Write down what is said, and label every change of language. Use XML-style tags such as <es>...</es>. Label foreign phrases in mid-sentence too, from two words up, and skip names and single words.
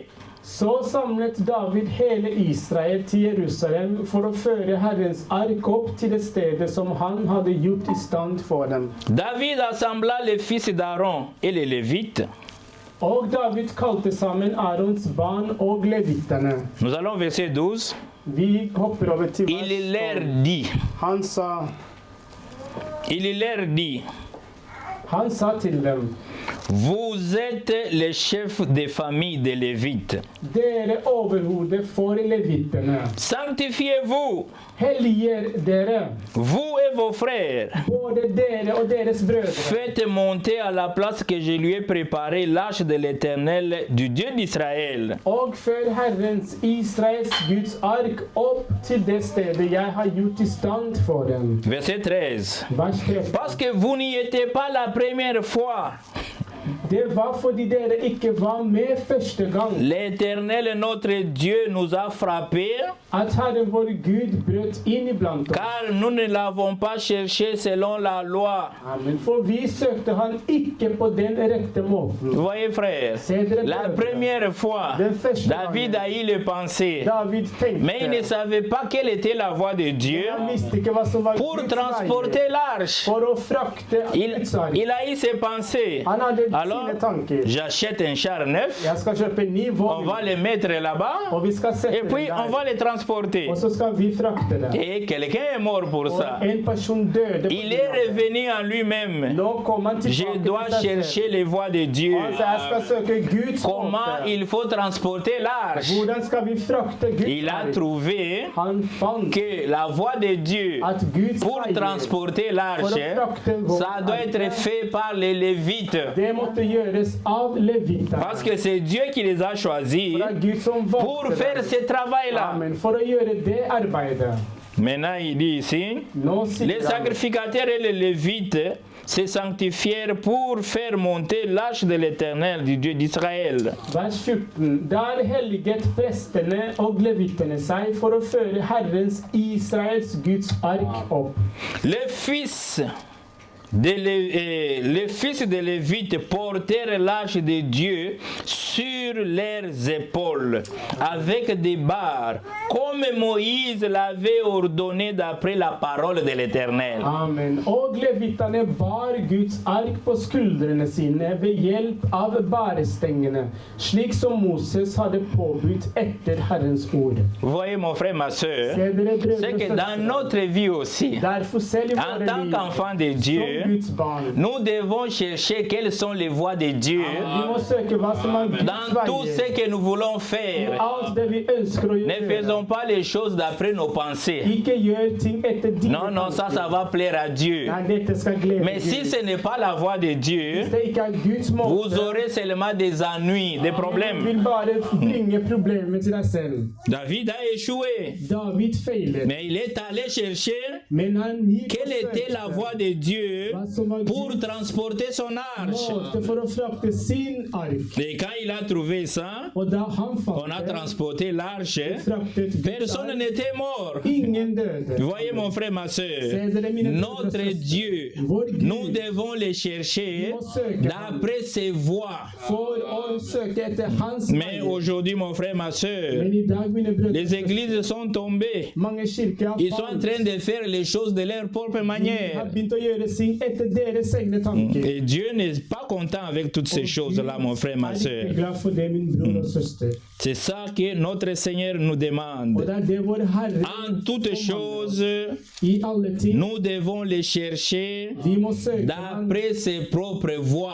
<no>Så samlet David hele Israel til Jerusalem for å føre Herrens ark opp til det stedet som han hadde gjort i stand for dem.</no> <fr>David assembla les fils d'Aaron et les Lévites.</fr> <no>Og David kalte sammen Arons barn og levittene.</no> <fr>Nous allons au verset 12.</fr> <no>Vi hopper over til</no> <fr>Il</fr> <no>vers</no> <fr>leur</fr> <no>12.</no> <fr>dit,</fr> <no>Han sa til dem,</no> <fr>vous êtes les chefs des familles des Lévites.</fr> <no>dere overhode for levittene.</no> <fr>Sanctifiez-vous,</fr> <no>Helliger dere,</no> <fr>vous et vos frères.</fr> <no>både dere og deres brødre.</no> <fr>Faites monter à la place que je lui ai préparée l'arche de l'Éternel, du Dieu d'Israël.</fr> <no>Og før Herrens Israels Guds ark opp til det stedet jeg har gjort i stand for dem.</no> <fr>Verset 13.</fr> <no>Vers 13.</no> <fr>Parce que vous n'y étiez pas la première fois.</fr> <no>Det var fordi dere ikke var med første gang</no> <fr>L'Éternel, notre Dieu, nous a frappés,</fr> <no>at Herren vår Gud brøt inn iblant oss.</no> <fr>car nous ne l'avons pas cherché selon la loi. Amen.</fr> <no>For vi søkte han ikke på den rette måten.</no> <fr>Vous voyez, frère, la première fois, David a eu les pensées,</fr> <no>David</no> <fr>mais il ne</fr> <no>tenkte,</no> <fr>savait pas quelle était la voie de Dieu</fr> <no>han visste ikke hva som var</no> <fr>pour</fr> <no>Guds</no> <fr>transporter</fr> <no>veier</no> <fr>l'arche.</fr> <no>for å frakte Guds ark.</no> <fr>Il a eu ses pensées.</fr> <no>Han hadde</no> <fr>Alors,</fr> <no>sine tanker.</no> <fr>j'achète un char neuf,</fr> <no>Jeg skal kjøpe en ny</no> <fr>on</fr> <no>vogn,</no> <fr>va le mettre là-bas,</fr> <no>og vi skal sette</no> <fr>et puis</fr> <no>den</no> <fr>on va</fr> <no>der.</no> <fr>le transporter.</fr> <no>Og så skal vi frakte den.</no> <fr>Et quelqu'un est mort pour ça.</fr> <no>Og en person døde på</no> <fr>Il</fr> <no>grunn</no> <fr>est</fr> <no>av det.</no> <fr>revenu en lui-même.</fr> <no>Nå kom han</no> <fr>Je</fr> <no>tilbake</no> <fr>dois</fr> <no>til seg selv.</no> <fr>chercher les voies de Dieu.</fr> <no>Altså, jeg skal søke Guds</no> <fr>Comment</fr> <no>måte.</no> <fr>il faut transporter l'arche.</fr> <no>Hvordan skal vi frakte Guds</no> <fr>Il a</fr> <no>ark?</no> <fr>trouvé</fr> <no>Han fant</no> <fr>que la voie de Dieu</fr> <no>at Guds</no> <fr>pour</fr> <no>veier,</no> <fr>transporter l'arche, ça doit être fait par les Lévites.</fr> <no>det måtte gjøres av levittene.</no> <fr>Parce que c'est Dieu qui les a choisis</fr> <no>For det er Gud som</no> <fr>pour</fr> <no>valgte</no> <fr>faire</fr> <no>dem.</no> <fr>ce travail-là. Amen.</fr> <no>For å gjøre det arbeidet.</no> <fr>Maintenant, il dit ici,</fr> <no>Nå sier</no> <fr>les</fr> <no>han,</no> <fr>sacrificateurs et les Lévites se sanctifièrent pour faire monter l'arche de l'Éternel, du Dieu d'Israël.</fr> <no>vers 14. Der helliget prestene og levittene seg for å føre Herrens Israels Guds ark opp.</no> <fr>Les fils de Lévite portèrent l'arche de Dieu sur leurs épaules avec des barres, comme Moïse l'avait ordonné d'après la parole de l'Éternel. Amen.</fr> <no>Og levittene bar Guds ark på skuldrene sine ved hjelp av bærestengene, slik som Moses hadde påbudt etter Herrens ord.</no> <fr>Vous voyez, mon frère, ma soeur,</fr> <no>Se dere brødre</no> <fr>c'est</fr> <no>og</no> <fr>que dans</fr> <no>søstre,</no> <fr>notre vie aussi,</fr> <no>derfor selv i</no> <fr>en</fr> <no>våre</no> <fr>tant</fr> <no>liv,</no> <fr>qu'enfant de</fr> <no>som</no> <fr>Dieu,</fr> <no>Guds barn,</no> <fr>nous devons chercher quelles sont les voies de Dieu</fr> <no>vi må søke hva som er Guds</no> <fr>dans tout ce</fr> <no>veier.</no> <fr>que nous voulons faire.</fr> <no>Alt det vi ønsker å</no> <fr>Ne</fr> <no>gjøre.</no> <fr>faisons pas les choses d'après nos pensées.</fr> <no>Ikke gjør ting etter dine</no> <fr>Non, non, ça va plaire à Dieu.</fr> <no>Nei, dette skal glede</no> <fr>Mais si</fr> <no>Gud.</no> <fr>ce n'est pas la voie de Dieu,</fr> <no>Hvis det ikke er Guds måte,</no> <fr>vous aurez seulement des ennuis, des</fr> <no>du</no> <fr>problèmes.</fr> <no>vil bare bringe problemer til deg selv.</no> <fr>David a échoué,</fr> <no>David feilet,</no> <fr>mais il est allé chercher</fr> <no>men han gikk</no> <fr>quelle</fr> <no>og</no> <fr>était la</fr> <no>søkte</no> <fr>voie de Dieu</fr> <no>hva som var</no> <fr>pour</fr> <no>Guds</no> <fr>transporter son arche.</fr> <no>måte for å frakte sin ark.</no> <fr>Et quand il a trouvé ça,</fr> <no>Og da han</no> <fr>on a</fr> <no>fant det,</no> <fr>transporté l'arche,</fr> <no>fraktet Guds</no> <fr>personne</fr> <no>ark,</no> <fr>n'était mort.</fr> <no>ingen døde.</no> <fr>Vous voyez mon frère, ma soeur,</fr> <no>Se dere mine brødre og</no> <fr>notre</fr> <no>søstre,</no> <fr>Dieu,</fr> <no>vår Gud,</no> <fr>nous devons les chercher d'après ses voies.</fr> <no>for å må søke etter hans</no> <fr>Mais</fr> <no>veier.</no> <fr>aujourd'hui, mon frère, ma soeur,</fr> <no>Men i dag, mine brødre,</no> <fr>les églises sont tombées.</fr> <no>mange kirker har</no> <fr>Ils sont en</fr> <no>falt.</no> <fr>train de faire les choses de leur propre</fr> <no>De har</no> <fr>manière.</fr> <no>begynt å gjøre ting etter deres egne tanker.</no> <fr>Et Dieu n'est pas content avec toutes ces choses-là, mon frère, ma</fr> <no>Jeg er</no> <fr>soeur.</fr> <no>ikke glad for det, min bror og søster.</no> <fr>C'est ça que notre Seigneur nous</fr> <no>Og</no> <fr>demande.</fr> <no>det er det vår Herre</no> <fr>En toutes choses,</fr> <no>i alle ting.</no> <fr>nous devons les chercher</fr> <no>Vi må søke ham,</no> <fr>d'après ses propres voies.</fr>